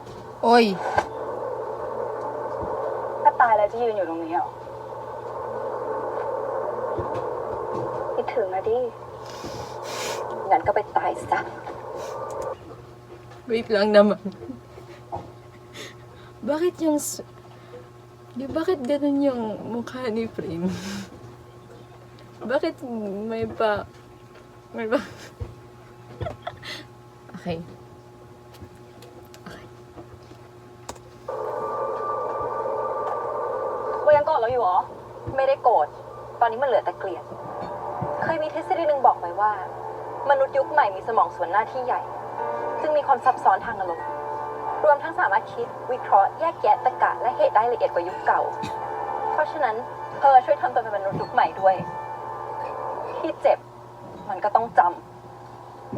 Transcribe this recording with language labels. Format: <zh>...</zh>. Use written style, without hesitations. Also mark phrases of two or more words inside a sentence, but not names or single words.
<th>โอ้ย ถ้าตายแล้วจะยืนอยู่ตรงนี้เหรอคิดถึงนะดิ งั้นก็ไปตายซะ</th> <tl>Wait lang naman. Bakit yung... bakit ganun yung mukha ni Prin? Bakit may pa... Okay.</tl> <th>บัวยังโกรธเราอยู่เหรอ ไม่ได้โกรธ ตอนนี้มันเหลือแต่เกลียด เคยมีทฤษฎีหนึ่งบอกไว้ว่า มนุษย์ยุคใหม่มีสมองส่วนหน้าที่ใหญ่ ซึ่งมีความซับซ้อนทางอารมณ์ รวมทั้งสามารถคิด วิเคราะห์ แยกแยะตรรกะและเหตุได้ละเอียดกว่ายุคเก่า เพราะฉะนั้นเธอช่วยทำตัวเป็นมนุษย์ยุคใหม่ด้วย ที่เจ็บ มันก็ต้องจำ</th>